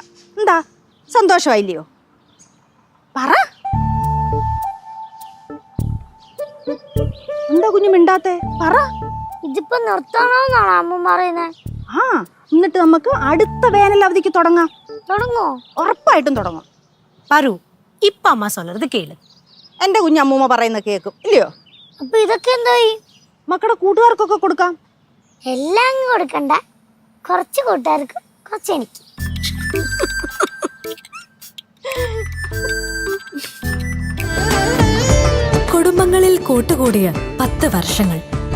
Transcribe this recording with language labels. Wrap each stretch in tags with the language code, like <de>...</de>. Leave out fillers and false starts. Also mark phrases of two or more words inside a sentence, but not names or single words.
<ml>എന്താ, സന്തോഷമായില്ലയോ? പറ. എന്താ കുഞ്ഞു മിണ്ടാത്തെ? പറ. ഇതിപ്പോ നിർത്തണമെന്നാണ് അമ്മ പറയുന്നത്. ആ, എന്നിട്ട് നമുക്ക് അടുത്ത വേനൽ അവധിക്ക് തുടങ്ങാം. തുടങ്ങോ? ഉറപ്പായിട്ടും തുടങ്ങും.</ml> <ta>பாரு இப்ப அம்மா சொல்றது கேளு.</ta> <ml>എൻ്റെ കുഞ്ഞ് അമ്മൂമ്മ പറയുന്ന കേൾക്കും, ഇല്ലയോ? അപ്പൊ ഇതൊക്കെ എന്തായി? മക്കളുടെ കൂട്ടുകാർക്കൊക്കെ കൊടുക്കാം. എല്ലാം കൊടുക്കണ്ട, കുറച്ച് കൂട്ടുകാർക്ക്, കുറച്ച് എനിക്ക്. കുടുംബങ്ങളിൽ കൂട്ടുകൂടിയ 10 വർഷങ്ങൾ.</ml>